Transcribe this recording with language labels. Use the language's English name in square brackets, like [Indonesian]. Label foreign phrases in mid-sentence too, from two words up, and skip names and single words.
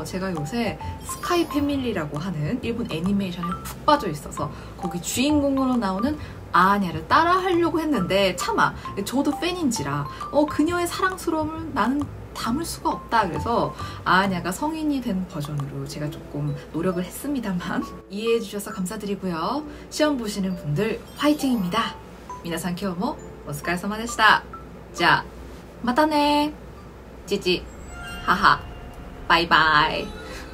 [Korean] 제가 요새 스카이 패밀리라고 하는 일본 애니메이션에 푹 빠져 있어서 거기 주인공으로 나오는 아냐를 따라 하려고 했는데 차마 저도 팬인지라 그녀의 사랑스러움을 나는 담을 수가 없다. 그래서 아냐가 성인이 된 버전으로 제가 조금 노력을 했습니다만 이해해 주셔서 감사드리고요. 시험 보시는 분들 화이팅입니다. [Japanese] 미나상今日も お疲れ様でした. 자, またね. [Korean] 찌찌, 하하, 바이바이.